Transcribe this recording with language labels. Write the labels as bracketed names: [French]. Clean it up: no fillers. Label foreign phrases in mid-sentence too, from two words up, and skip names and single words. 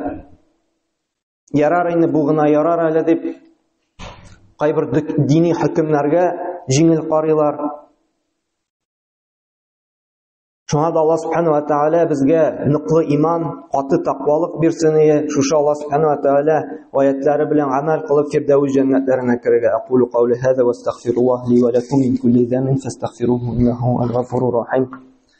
[Tatar] Ярар инде бу гына ярар әле дип, кайбер дини хөкемнәргә җиңел карыйлар. Шуңа да Аллаһ [Arabic] سبحانه وتعالى [Tatar] безгә ныклы иман, каты тақвалык бирсен. Шушы Аллаһ [Arabic] سبحانه وتعالى [Tatar] аятлары белән амал кылып фирдәүс җәннәтләренә керергә. [Arabic] أقول قولي هذا وأستغفر الله لي ولكم من كل ذنب فاستغفروه إنه الغفور الرحيم.